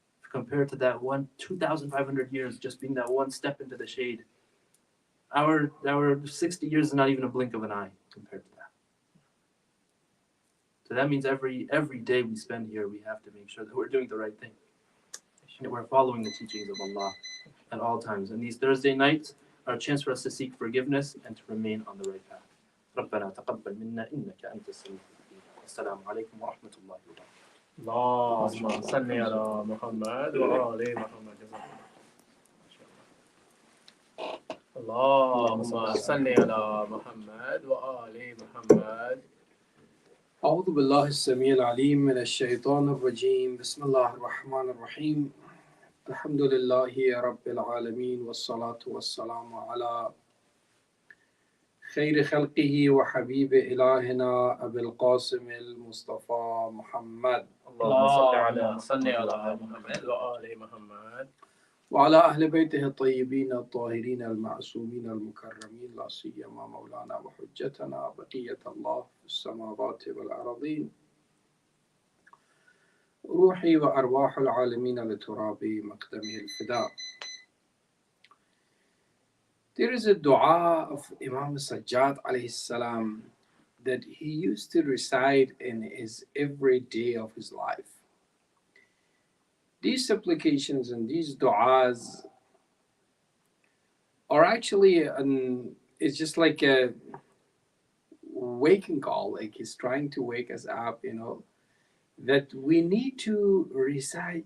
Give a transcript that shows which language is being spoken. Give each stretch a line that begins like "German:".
English: Compared to that 2,500 years just being that one step into the shade, our 60 years is not even a blink of an eye compared to that. So that means every day we spend here, we have to make sure that we're doing the right thing, that we're following the teachings of Allah at all times. And these Thursday nights are a chance for us to seek forgiveness and to remain on the right path.
Arabic: ربنا تقبل منا إنك أنت السميع العليم. السلام عليكم ورحمة الله وبركاته. اللهم صل على محمد وآل محمد. اللهم صل على محمد وآل محمد. أعوذ بالله السميع العليم من الشيطان الرجيم بسم الله الرحمن الرحيم الحمد لله رب العالمين والصلاة والسلام على خير خلقه وحبيب إلهنا أبي القاسم المصطفى محمد اللهم صل على محمد وآل محمد. وعلى أهل بيته الطيبين الطاهرين المعصومين المكرمين لا سيما مولانا وحجتنا بقية الله في السماوات والأرضين روحي وأرواح العالمين لتراب مقدمه الفداء.
English: There is a dua of Imam Sajjad alayhi salam that he used to recite in his every day of his life. These supplications and these du'as are actually it's just like a waking call, like he's trying to wake us up, that we need to recite.